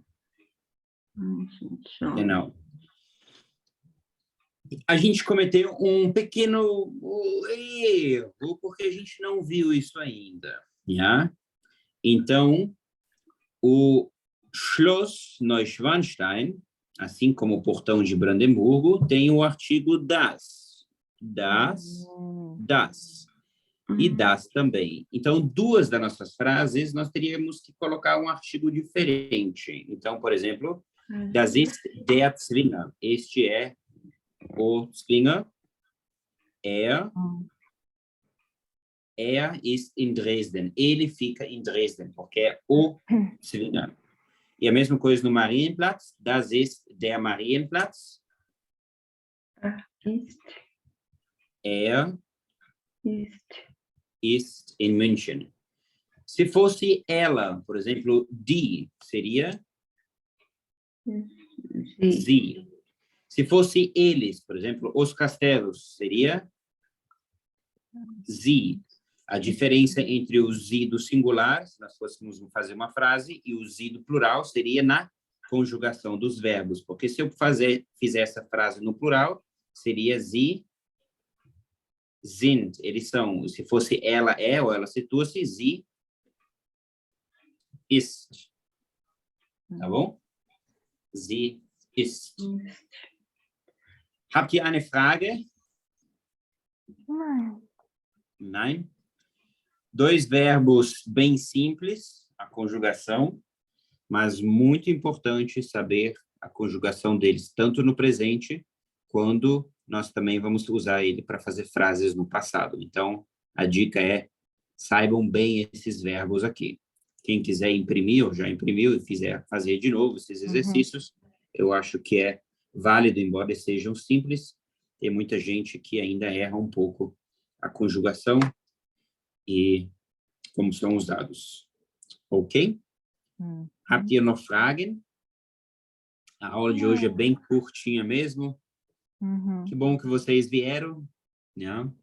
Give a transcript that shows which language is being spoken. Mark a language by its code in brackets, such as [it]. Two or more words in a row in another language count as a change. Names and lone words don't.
[de] München schon. Genau. [pt] A gente cometeu um pequeno erro, porque a gente não viu isso ainda. Yeah? Então, o Schloss Neuschwanstein, assim como o Portão de Brandemburgo, tem o artigo das. Das. E das também. Então, duas das nossas frases, nós teríamos que colocar um artigo diferente. Então, por exemplo, [de] das ist der Zwinger. [pt] Este é o Zwinger. [de] Er ist in Dresden. [pt] Ele fica em Dresden, porque é o Zwinger. E a mesma coisa no Marienplatz. [de] Das ist der Marienplatz. Er ist in München. [pt] Se fosse ela, por exemplo, die, seria sie. Se fosse eles, por exemplo, os castelos, seria sie. A diferença entre o sie do singular, se nós fôssemos fazer uma frase, e o sie do plural seria na conjugação dos verbos. Porque se eu fizer essa frase no plural, seria [de] sie sind. [pt] Eles são. Se fosse ela é, ou ela situa-se, [de] sie ist. [pt] Tá bom? [de] Sie ist. Habt ihr eine Frage? Nein. [pt] 2 verbos bem simples, a conjugação, mas muito importante saber a conjugação deles, tanto no presente, quando nós também vamos usar ele para fazer frases no passado. Então, a dica é, saibam bem esses verbos aqui. Quem quiser imprimir, ou já imprimiu e quiser fazer de novo esses exercícios, eu acho que é válido, embora sejam simples. Tem muita gente que ainda erra um pouco a conjugação e como são usados. [de] Ok? Habt ihr noch Fragen? [pt] A aula de hoje é bem curtinha mesmo. Que bom que vocês vieram. Né?